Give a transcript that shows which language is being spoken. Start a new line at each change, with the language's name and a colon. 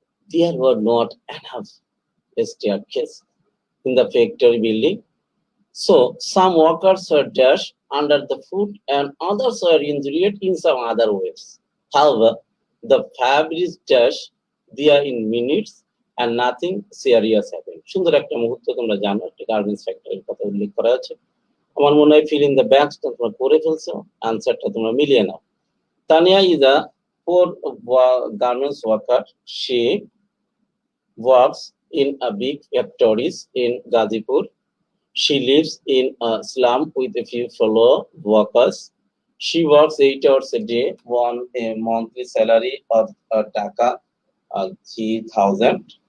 English: There were not enough staircases in the factory building, so some workers were dashed under the foot and others were injured in some other ways. However, the fabric dashed there in minutes and nothing serious happened.
Bangla: সুন্দর একটা মুহূর্ত তোমরা জানো, একটা garments ফ্যাক্টরির কথা উল্লেখ করা আছে। আমার মনে হয়
English: fill in the blanks
Bangla: তোমরা করে ফেলছো, আনসারটা তোমরা মিলিয়ে নাও।
English: Tania is a poor garments worker. She works in a big factories in Gazipur. She lives in a slum with a few fellow workers. She works 8 hours a day on a monthly salary of Taka 3,000.